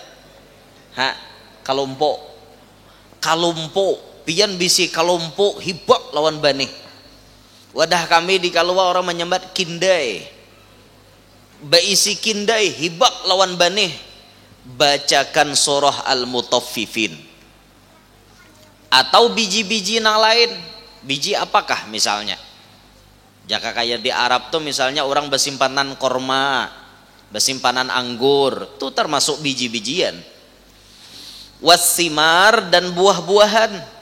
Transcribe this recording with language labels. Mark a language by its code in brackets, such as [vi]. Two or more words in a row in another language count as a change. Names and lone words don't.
[bjn] Kalompo pian bisi kalompo hibak lawan banih. Wadah kami di Kalua orang menyambat kindai. Baisi kindai hibak lawan banih. [id] Bacakan surah Al-Mutaffifin. Atau biji-biji yang lain. Biji apakah misalnya? Jika kayak di Arab tuh misalnya orang bersimpanan korma, bersimpanan anggur, itu termasuk biji-bijian. Wasimar, dan buah-buahan.